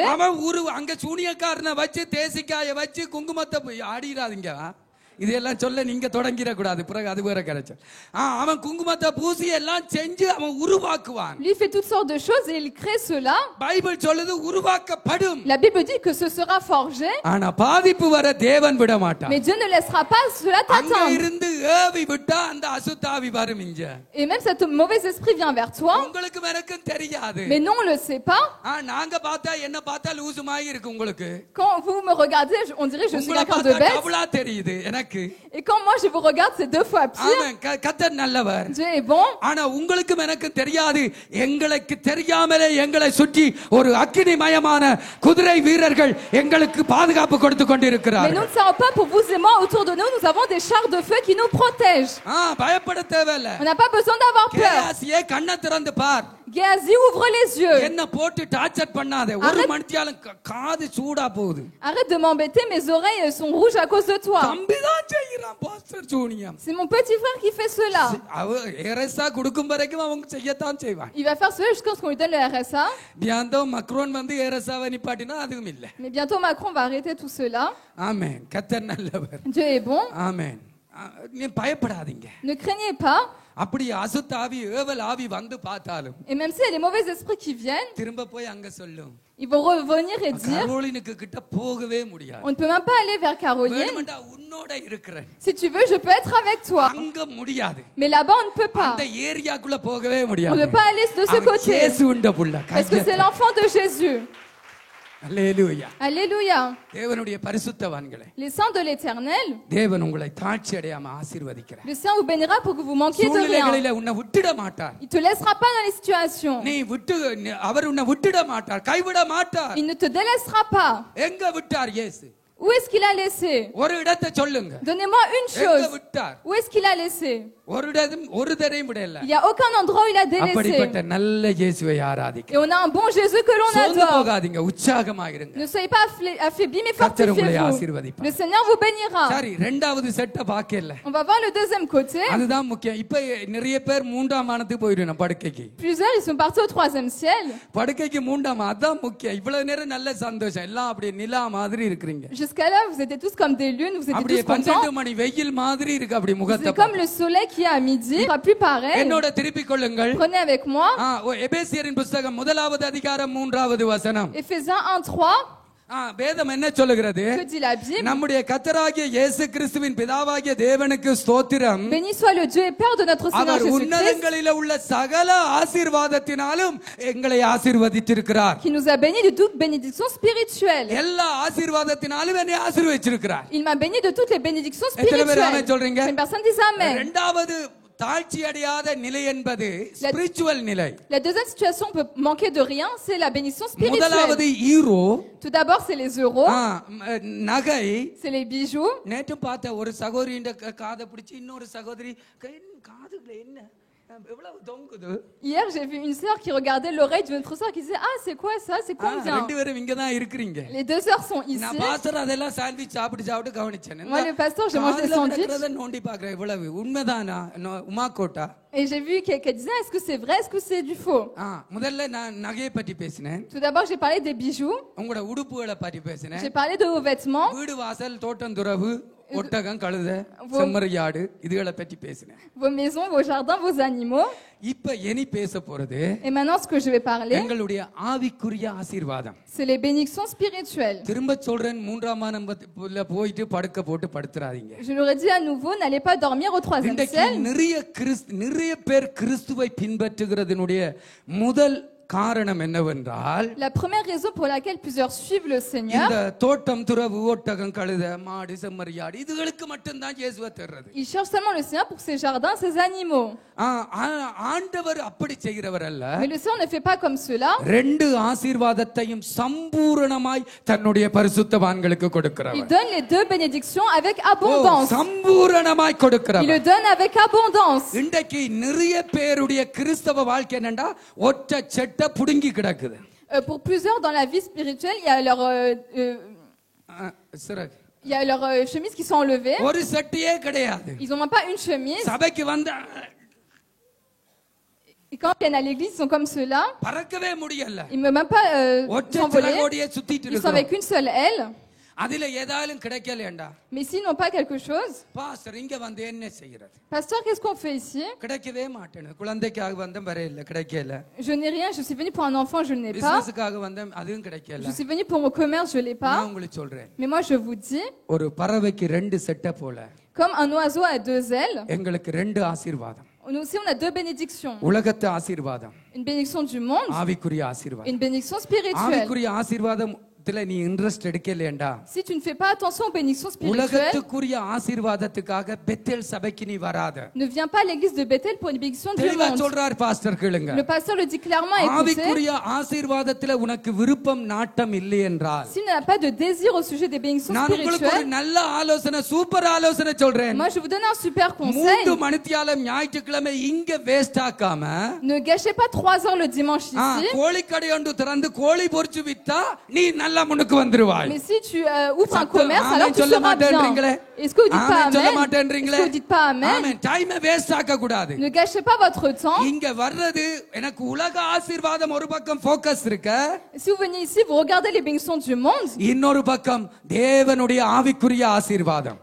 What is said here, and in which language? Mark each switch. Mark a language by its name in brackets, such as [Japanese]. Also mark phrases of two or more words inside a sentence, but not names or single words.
[Tamil] அவன் அங்க சூனியக்காரனை வச்சு தேசிக்காய வச்சு குங்குமத்தை ஆடிடாதீங்க. இதெல்லாம் சொல்ல நீங்க தொடங்கிட கூடாது, பிறகு அது வேற கிடைச்சல். அவன் குங்குமத்தை பூசி எல்லாம் செஞ்சு அவன் உருவாக்குவான். [French] Lui fait toutes sortes de choses et il crée cela. [Tamil] பைபிள் சொல்லுது உருவாக்கப்படும். [French] La Bible dit que ce sera forgé. [Tamil] ஆனா பாதிப்பு வர தேவன் விட மாட்டான். [French] Mais Dieu ne laissera pas cela [Tamil] அங்க [French] t'atteindre. [Tamil] இருந்து ஏவி விட்டா அந்த அசுத்தாவி வரும் இங்க. [French] Et même cet mauvais esprit vient vers toi. [Tamil] உங்களுக்கு எனக்கும் தெரியாது. [French] Mais non, on ne le sait pas. [Tamil] நாங்க பார்த்தா என்ன பார்த்தா லூசுமாய் இருக்கு உங்களுக்கு. [French] Quand vous me regardez, on dirait que je suis quelqu'un de bête. [Tamil] டபுளா தெரியுது எனக்கு. [French] Et quand moi je vous regarde, c'est deux fois pire. [Tamil] ஆமென். கர்த்தர் நல்லவர். [French] Dieu est bon. [Tamil] ஆனா உங்களுக்கும் எனக்கும் தெரியாது, எங்களுக்கு தெரியாமலே எங்களை சுற்றி ஒரு அக்கினிமயமான குதிரை வீரர்கள் எங்களுக்கு பாதுகாப்பு கொடுத்து [French] Mais [Tamil] கொண்டிருக்கிறார்கள். [French] nous ne savons pas, pour vous et moi, autour de nous, nous avons des chars de feu qui nous protègent. [Tamil] பயப்பட தேவையில்ல. [French] On n'a pas besoin d'avoir peur. [Tamil] கேயாசியே கண்ணை திறந்து பார். [French] Géasi, ouvre les yeux. [Tamil] என்ன போட்டு டார்ச்சர் பண்ணாதே. ஒரு மணித்தியாலும் காது சூடா போகுது. [French] Arrête de m'embêter, mes oreilles sont rouges à cause de toi. [Tamil] தம்பிதான் செய்யறான் பாஸ்டர் சூனியம். [French] C'est mon petit frère qui fait cela. [Tamil] அவ ஏரசா கொடுக்கும் வரைக்கும் அவங்க செய்யத்தான் செய்வான். [French] Il va faire cela jusqu'à ce qu'on lui donne le RSA. [Tamil] பியாந்தோ மக்ரோன் வந்து ஏரசாவை நிப்பாட்டினா அதுவும் இல்ல. [French] Mais bientôt Macron va arrêter tout cela. [Tamil] ஆமென். கர்த்தர் நல்லவர். [French] Dieu est bon. [Tamil] ஆமென். நீ பயப்படாதீங்க. [French] Ne craignez pas. [Tamil] அப்படி அசுத்த ஆவி ஏவல் ஆவி வந்து பார்த்தாலும் [French] Et même s'il y a des mauvais esprits qui viennent, [Tamil] திரும்ப போய் அங்க சொல்லும். [French] ils vont revenir et dire, [Tamil] கரோலினுக்கு கிட்ட போகவே முடியாது. [French] on ne peut même pas aller vers Caroline. [Tamil] வேணுமெண்டா உன்னோட இருக்கிறேன். [French] Si tu veux, je peux être avec toi. [Tamil] அங்க முடியாது. [French] Mais là-bas, on ne peut pas. [Tamil] அந்த ஏரியாக்குள்ள போகவே [French] On [Tamil] முடியாது. [French] ne peut pas aller de ce côté. [Tamil] இயேசு உண்ட புள்ள. [French] Parce que c'est l'enfant de Jésus. [Tamil] அல்லேலூயா. [French] Alléluia. [Tamil] தேவனுடைய பரிசுத்தவான்களே, [French] Les saints de l'Éternel, [Tamil] தேவன் உங்களை தாழ்ச்சி அடையாம ஆசீர்வதிக்கிறார். [French] le Saint vous bénira pour que vous manquiez de rien. [Tamil] சூழ்நிலைகளில உன்னை விட்டுட மாட்டார். [French] Il te laissera pas dans les situations. [Tamil] நீ அவர் உன்னை விட்டுட மாட்டார், கைவிட மாட்டார். [French] Il ne te délaissera pas. [Tamil] எங்க விட்டார் இயேசு? [French] Où est-ce qu'il a laissé? [Tamil] ஒரு இடத்தை சொல்லுங்க. [French] Donnez-moi une [Tamil] எங்க [French] chose. [Tamil] விட்டார்? [French] Où est-ce qu'il a laissé? [Tamil] ஒரு தரையும் விடல. [French] Il n'y a aucun endroit où il a [Tamil] அப்படிப்பட்ட [French] délaissé. [Tamil] நல்ல இயேசுவை ஆராதிக்க. [French] Et on a un bon Jésus que l'on [Tamil] சோர்ந்து [French] adore. [Tamil] போகாதீங்க, உற்சாகமாயிருங்க. [French] Ne soyez pas affaiblis, mais [Tamil] கர்த்தர் உங்களை [French] fortifiez-vous. [Tamil] ஆசீர்வதிப்பார். [French] Le Seigneur vous bénira. [Tamil] சரி, இரண்டாவது செட்ட பாக்கல. [French] On va voir le deuxième côté. [Tamil] அதுதான் முக்கியம். இப்ப நிறைய பேர் மூன்றாம் வானத்துக்கு போயிடுறாங்க படுக்கைக்கு. [French] Plusieurs, ils sont partis au troisième ciel. [Tamil] படுக்கைக்கு மூன்றாம் அதான் முக்கியம். இவ்வளவு நேரம் நல்ல சந்தோஷம், எல்லாம் அப்படியே நிலா மாதிரி இருக்கிறீங்க. [French] Jusqu'à là, vous étiez tous comme des lunes, vous étiez [Tamil] அப்படியே [French] tous contents. [Tamil] 12 மணி வெயில் மாதிரி இருக்கு அப்படி முகத்தை. [French] C'est comme le soleil qui est à midi. Il ne sera plus pareil. [Tamil] என்னோட திருப்பிக் கொள்ளுங்கள். [French] Prenez avec moi. [Tamil] எபேசியரின் புத்தகம் 1வது அதிகாரம் 3வது வசனம். [French] Éphésiens 1:3. [Tamil] வேதம் என்ன சொல்லுகிறது? [French] Que dit la Bible? [Tamil] நம்முடைய கர்த்தராகிய இயேசு கிறிஸ்துவின் பிதாவாகிய தேவனுக்கு ஸ்தோத்திரம். [French] Béni soit le Dieu et Père de notre Seigneur [Tamil] அவர் [French] Jésus-Christ, [Tamil] உன்னதங்களிலே உள்ள சகல ஆசீர்வாதத்தினாலும் எங்களை ஆசீர்வதித்திருக்கிறார். [French] qui nous a bénis de toute bénédiction spirituelle. [Tamil] எல்லா ஆசீர்வாதத்தினாலும் என்னை ஆசீர்வதிச்சிருக்கிறார். [French] Il m'a béni de toutes les bénédictions [Tamil] எத்தனை பேர் [French] spirituelles. [Tamil] ஆமென் சொல்றீங்க? [French] Une personne dit amen. [Tamil] இரண்டாவது தாழ்ச்சி அடையாத நிலை என்பது ஸ்பிரிச்சுவல் நிலை. [French] La deuxième situation, on peut manquer de rien, c'est la bénédiction [Tamil] முதலாவது [French] spirituelle. [Tamil] ஈரோ. [French] Tout d'abord, c'est les euros, [Tamil] நகை. [French] c'est les bijoux. [Tamil] நேற்று பார்த்த ஒரு சகோதரியின் காதை பிடிச்சி இன்னொரு சகோதரி காதுல என்ன எவ்வளவு தொங்குது. [French] Hier, j'ai vu une sœur qui regardait l'oreille d'une autre sœur qui disait, ah, c'est quoi ça? C'est combien? [Tamil] ரெண்டு பேரும் இங்க தான் இருக்கீங்க. [French] Les deux sœurs sont ici. [Tamil] நான் பாஸ்டர் அதெல்லாம் சாண்ட்விச் சாப்பிட்டு கவனிச்சேன். [French] Moi, le pasteur, j'ai mangé des sandwichs. [Tamil] நோண்டி பாக்குறேன். இவ்வளவு உண்மைதானா? உமாக்கோட்டா. [French] Et j'ai vu qu'elle disait, est-ce que c'est vrai? Est-ce que c'est du faux? [Tamil] முதல்ல நான் நகையை பற்றி பேசினேன். [French] Tout d'abord, j'ai parlé des bijoux. [Tamil] உங்களோட உடுப்புகளை பற்றி பேசினேன். [French] J'ai parlé de vos vêtements. [Tamil] வீடு வாசல் தோட்டம் துறவு ஒட்டகம் கழுதை செம்மறியாடு இதுகளை பற்றி பேசினேன். [French] Vos maisons, vos jardins, vos animaux. [Tamil] இப்ப இனி பேச போறது [French] Et maintenant, ce que je vais parler, [Tamil] எங்களுடைய ஆவிக்குரிய ஆசீர்வாதம். [French] c'est les bénédictions spirituelles. [Tamil] திரும்ப சொல்றேன், மூன்றாம் வானத்துல போயிட்டு படுக்க போட்டு படுத்துறாதீங்க. [French] Je leur ai dit à nouveau, n'allez pas dormir au troisième ciel. [Tamil] நிறைய பேர் கிறிஸ்துவை பின்பற்றுகிறதுனுடைய முதல் காரணம் என்னவென்றால் [French] La première raison pour laquelle plusieurs suivent le Seigneur, [Tamil] இந்த தோட்டம் துறவு ஒட்டகம் கழுத மாடு செம்மறியாடு இதுகளுக்கு மட்டும்தான் இயேசுவை தேடுறது. [French] ils cherchent seulement le Seigneur pour ses jardins, ses animaux. [Tamil] ஆண்டவர் அப்படி செய்கிறவர் அல்ல. [French] Mais le Seigneur ne fait pas comme cela. [Tamil] ரெண்டு ஆசீர்வாதத்தையும் சம்பூரணமாய் தன்னுடைய பரிசுத்தவான்களுக்கு [French] Il [Tamil] கொடுக்கிறவர். [French] donne les deux bénédictions avec abondance. [Tamil] சம்பூரணமாய் [French] Il [Tamil] கொடுக்கிறவர். [French] le donne avec abondance. [Tamil] இன்றைக்கு நிறைய பேருடைய கிறிஸ்தவ வாழ்க்கை என்னண்டா ஒற்ற செட்ட புடுங்கி கிடக்குது. [French] Pour plusieurs dans la vie spirituelle, il y a [Tamil] சிறகு [French] il y a leurs chemises qui sont enlevées. [Tamil] ஒரு செட்டியே கிடையாது. [French] Ils n'ont même pas une chemise. [Tamil] சபைக்கு வந்த [French] Et quand ils viennent à l'église, ils sont comme ceux-là. [Tamil] பறக்கவே முடியல. [French] Ils ne peuvent même pas [Tamil] ஒற்ற [French] s'envoler. [Tamil] சிறகோடியே சுத்திட்டு [French] Ils sont [Tamil] இருக்காங்க. [French] avec une seule aile. [Tamil] அதுல ஏதாலும் கிடைக்கலண்டா [French] Mais s'ils n'ont pas quelque chose, [Tamil] பாஸ்டர் இங்க வந்து என்ன செய்யறது? [French] pasteur, qu'est-ce qu'on fait ici? [Tamil] கிடைக்கவே மாட்டேன். குழந்தைக்காக வந்தேன் வரையில கிடைக்கல. [French] Je n'ai rien, je suis venu pour un enfant, je ne l'ai pas. [Tamil] பிசினஸ்க்காக வந்தேன் அதுவும் கிடைக்கல. [French] Je suis venu pour mon commerce, je ne l'ai [Tamil] நான் [French] pas. [Tamil] உங்களுக்கு சொல்றேன். [French] Mais moi, je vous dis, [Tamil] ஒரு பறவைக்கு ரெண்டு செட்ட போல [French] comme un oiseau a deux ailes, [Tamil] எங்களுக்கு ரெண்டு ஆசீர்வாதம். [French] nous aussi, on a deux bénédictions. [Tamil] உலகத்து ஆசீர்வாதம், [French] Une bénédiction du monde [Tamil] ஆவிக்குரிய [French] et [Tamil] ஆசீர்வாதம். [French] une bénédiction spirituelle. [Tamil] ஆவிக்குரிய ஆசீர்வாதத்துல நீ இன்ட்ரெஸ்ட் எடுக்கலையேண்டா [French] Si tu ne fais pas attention aux bénédictions spirituelles, [Tamil] உலகத்துக்குரிய ஆசீர்வாதத்துக்காக பெத்தேல் சபைக்கு நீ வராத. [French] ne viens pas à l'église de Bethel pour une bénédiction du [Tamil] தெளிவா [French] monde. [Tamil] சொல்றார் பாஸ்டர் கேளுங்க. [French] Le pasteur le dit clairement, écoutez, [Tamil] ஆவிக்குரிய ஆசீர்வாதத்துல உனக்கு விருப்பம் நாட்டம் இல்லை என்றால் [French] s'il n'a pas de désir au sujet des bénédictions [Tamil] நான் உங்களுக்கு ஒரு [French] spirituelles, [Tamil] நல்ல ஆலோசனை சூப்பர் ஆலோசனை சொல்றேன். [French] moi je vous donne un super [Tamil] 3 [French] conseil. [Tamil] மணித்தியாலம் ஞாயிற்றுக்கிழமை இங்க வேஸ்ட் ஆக்காம [French] Ne gâchez pas 3 heures le dimanche ici. [Tamil] கோழி கடை ஒன்று திறந்து கோழி பொரிச்சு வித்தா நீ நல்லா முன்னுக்கு வந்துருவாய். [French] Mais si tu ouvres un commerce, [Tamil] Amen, [French] alors tu [Tamil] சொல்ல [French] seras [Tamil] மாட்டேன்றீங்களே. [French] bien. Est-ce que vous dites pas [Tamil] Amen, சொல்ல [French] Amen? Est-ce [Tamil] மாட்டேன்றீங்களே. [French] que vous dites pas Amen? [Tamil] ஆமென். [English] time waste [Tamil] ஆக்க கூடாது. [French] Ne gâchez pas votre temps. [Tamil] இங்க வர்றது எனக்கு உலக ஆசீர்வாதம் ஒரு பக்கம் ஃபோக்கஸ் இருக்க, [French] Si vous venez ici, vous regardez les bénédictions du monde. [Tamil] இன்னொரு பக்கம் தேவனுடைய ஆவிக்குரிய ஆசீர்வாதம்.